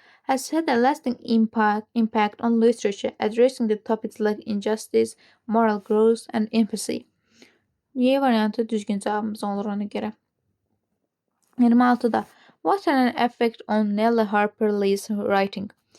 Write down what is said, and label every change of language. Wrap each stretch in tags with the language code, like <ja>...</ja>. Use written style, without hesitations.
<en>Has had a lasting impact on literature, addressing the topics like injustice, moral growth and empathy.</en> <az>Y variantı düzgün cavabımız olur ona görə.</az> <en>26-da what an effect on Nellie Harper Lee's writing.</en>